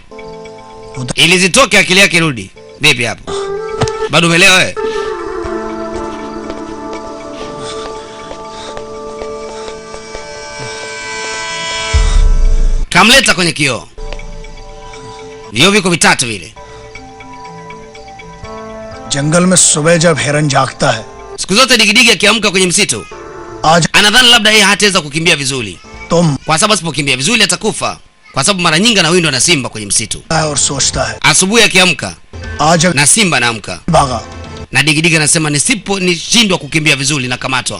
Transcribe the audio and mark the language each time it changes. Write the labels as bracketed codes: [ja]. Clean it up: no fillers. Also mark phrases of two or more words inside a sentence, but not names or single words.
[sw] Ili zitoke akili yake rudi. Vipi hapo? Bado umeelewa wewe? Kamleta kwenye kioo. Vioo viko vitatu vile. [hi] जंगल में सुबह जब हिरन जागता है, [sw] Siku zote digidigi akiamka kwenye msitu, anadhani labda yeye hataweza kukimbia vizuri. Kwa sababu asipokimbia vizuri atakufa. Kwa sababu mara nyingi anawindwa na simba kwenye msitu. Asubuhi akiamka, na simba anaamka. Na digidigi anasema nishindwa kukimbia vizuri na kamatwa.